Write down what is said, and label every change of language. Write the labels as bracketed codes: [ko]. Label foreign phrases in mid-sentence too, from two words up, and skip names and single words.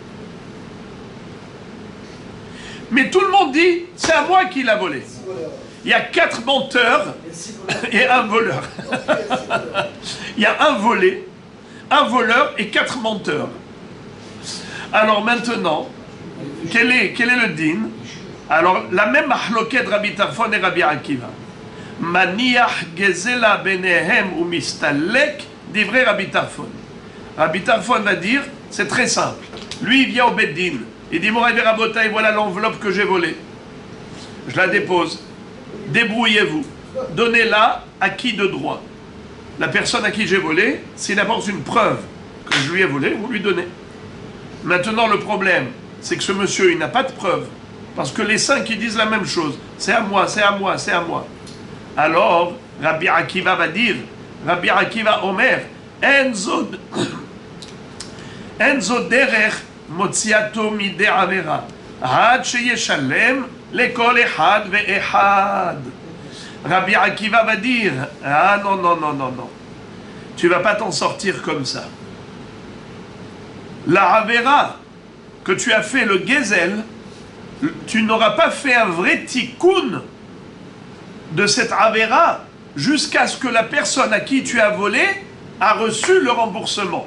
[fr] Mais tout le monde dit, c'est à moi qui l'a volé. Il y a 4 menteurs et un voleur. Il y a un volé, un voleur et 4 menteurs. Alors maintenant, quel est le din? Alors la même mahloket Rabbi Tarfon et Rabbi Akiva. [he] מניח גזלה ביניהם ומסתלק דברי רבי טרפון. [fr] Rabbi Tarfon va dire, c'est très simple. Lui il vient au Beddin. Il dit, [he] מוריי ורבותיי, [fr] et voilà l'enveloppe que j'ai volée. Je la dépose. Débrouillez-vous. Donnez-la à qui de droit? La personne à qui j'ai volé, s'il apporte une preuve que je lui ai volé, vous lui donnez. Maintenant, le problème, c'est que ce monsieur, il n'a pas de preuve. Parce que les 5, ils disent la même chose. C'est à moi, c'est à moi, c'est à moi. Alors, Rabbi Akiva va dire, [he] רבי עקיבא אומר, אין זו דרך מוציאתו מידי עבירה, עד שישלם לכל אחד ואחד. [fr] Rabbi Akiva va dire, ah non, non, non, non, non, tu vas pas t'en sortir comme ça. La avera que tu as fait le gezel, tu n'auras pas fait un vrai tikkun de cette avera jusqu'à ce que la personne à qui tu as volé a reçu le remboursement.